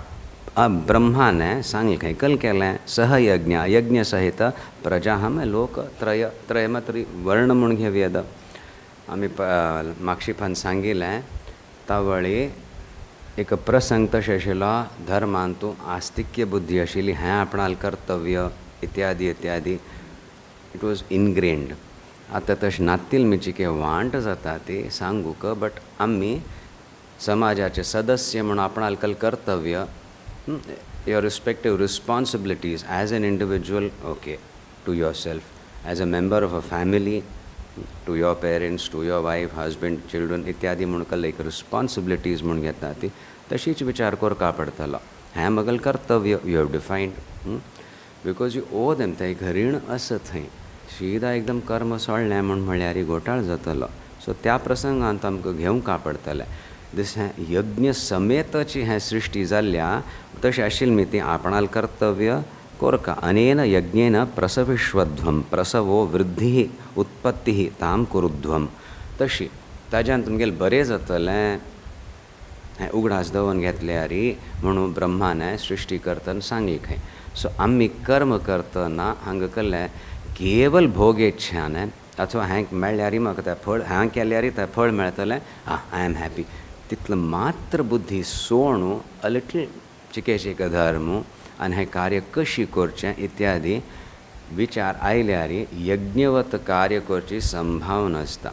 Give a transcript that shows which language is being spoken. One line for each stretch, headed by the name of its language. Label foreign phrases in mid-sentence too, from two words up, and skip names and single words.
Konkani: ब्रह्माने सांगितलें कल केलें सहयज्ञ यज्ञ सहित प्रजा हमें लोक त्रय मात्र वर्ण म्हूण घेवया द आमी मागशीं सांगिल्लें तावळी एक प्रसंग तशें आशिल्लो धर्मान तूं आस्तिक्य बुद्धी आशिल्ली हें आपणाल कर्तव्य इत्यादी इत्यादी
English: it was ingrained.
Konkani: आतां तशें नातिल मिचिके वांट जाता ती सांगूक बट आमी समाजाचे सदस्य म्हणून आपणाल कल कर्तव्य
English: your respective responsibilities as an individual, okay, to yourself, as a member of a family, to your parents, to your wife, husband, children,
Konkani: इत्यादी म्हणून कल एक responsibilities म्हणून घेता ती तशीच विचार करपा पडटलो. हें मगल कर्तव्य
English: you have defined because you owe them
Konkani: तें एक रीण आसा थंय सीदा एकदम कर्म सोडलें म्हणल्यार घोटाळ जातलो. सो त्या प्रसंगांत आमकां घेवंक पडटलें. दिस हें यज्ञ समेतची हें सृश्टी जाल्ल्या तशें आशिल्ली ती आपणाल कर्तव्य कोरका.
Sanskrit: अनेन यज्ञेन प्रसविश्वध्वं प्रसवो वृद्धिः उत्पत्तिः तां कुरुध्वं.
Konkani: तशी ताज्यान तुमगेलें बरें जातलें हें उगडास दवन घेतल्यार म्हणून ब्रह्माने सृश्टी करतना सांगिल्लें. सो आमी कर्म करतना हांगा केल्लें केवल भोगेच्छान अथवा हें मेळ्ळ्यार म्हाका तें फळ हांवें केल्यार तें फळ मेळटलें
English: I am happy
Konkani: तितलें मात्र बुद्धी सोडून
English: a little
Konkani: चिकेचिक धर्म आनी हें कार्य कशी करचें इत्यादी विचार आयल्यार यज्ञवत कार्य करची संभावना आसता.